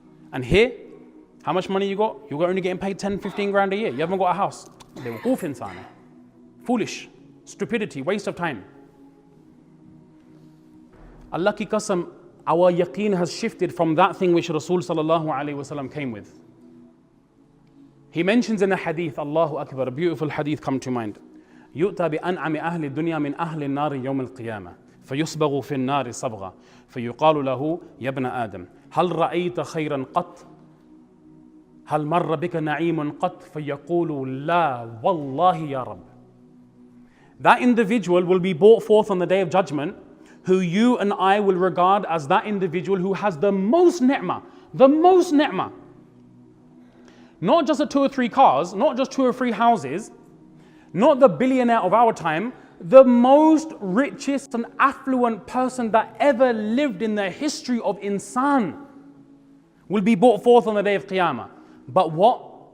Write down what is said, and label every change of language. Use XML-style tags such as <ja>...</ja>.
<en>And here, how much money you got? You're only getting paid 10, 15 grand a year. You haven't got a house. They were</en> <ur>goof insan hai.</ur> <en>Foolish. Stupidity, waste of time.</en> <ur>Allah ki qasam,</ur> <en>our yaqeen has shifted from that thing which Rasul sallallahu alayhi wasallam came with. He mentions in a hadith, Allahu Akbar, a beautiful hadith come to mind.</en> <ar>يؤتى بأنعم أهل الدنيا من أهل النار يوم القيامة فيصبغ في النار صبغة فيقال له يا ابن آدم هل رأيت خيرا قط هل مر بك نعيم قط فيقول لا والله يا رب.</ar> <en>That individual will be brought forth on the day of judgment, who you and I will regard as that individual who has the most ni'mah, the most ni'mah. Not just the 2 or 3 cars, not just 2 or 3 houses, not the billionaire of our time, the most richest and affluent person that ever lived in the history of insan will be brought forth on the day of Qiyamah. But what?</en>